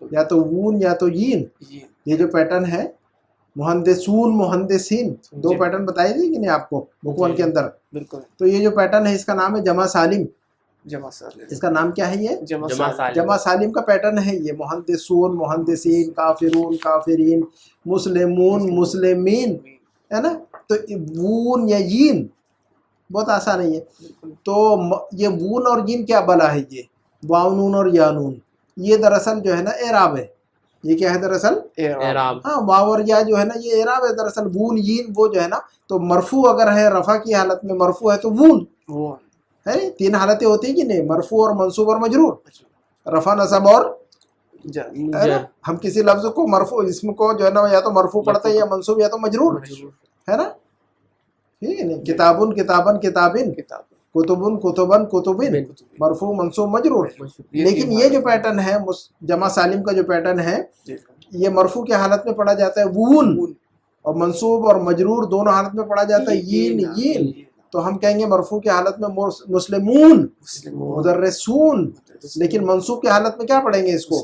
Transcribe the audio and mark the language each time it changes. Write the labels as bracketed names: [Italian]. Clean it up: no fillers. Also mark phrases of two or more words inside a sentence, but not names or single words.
[Urdu] یا تو وون یا تو یین, یہ جو پیٹرن ہے [Arabic] مہندسون مہندسین, [Urdu] دو پیٹرن بتائی تھی کہ نہیں آپ کو بک 1 کے اندر. بالکل. تو یہ جو پیٹرن ہے اس کا نام ہے جمع سالم. اس کا نام کیا ہے؟ یہ جمع سالم کا پیٹرن ہے یہ. [Arabic] مہندسون مہندسین, کافرون کافرین, مسلمون مسلمین [Urdu] ہے نا. تو وون یا یین بہت آسان ہے یہ. تو یہ وون اور یین کیا بلا ہے؟ یہ واو نون اور یا نون, یہ دراصل جو ہے نا اعراب ہے. یہ کیا ہے دراصل؟ اعراب. ہاں واو اور یا جو ہے نا یہ اعراب ہے دراصل. وون یین وہ جو ہے نا, تو مرفوع اگر ہے رفع کی حالت میں مرفوع ہے تو وون ہے. 3 حالتیں ہوتی ہیں کہ نہیں, مرفوع اور منصوب اور مجرور, رفع نصب اور ہم کسی لفظ کو مرفوع اسم کو جو ہے نا یا تو مرفوع پڑھتے ہیں یا منصوب یا تو مجرور ہے نا. ٹھیک ہے نا. [Arabic] کتابن کتابن کتابن, کتبن کتبن کتبن, [Urdu] مرفوع منصوب مجرور. لیکن یہ جو پیٹرن ہے جمع سالم کا جو پیٹرن ہے, یہ مرفوع کی حالت میں پڑھا جاتا ہے وون, اور منصوب اور مجرور دونوں حالت میں پڑھا جاتا ہے یین یین. تو ہم کہیں گے مرفوع کی حالت میں [Arabic] مسلمون مدرسون, [Urdu] لیکن منصوب کی حالت میں کیا پڑھیں گے اس کو؟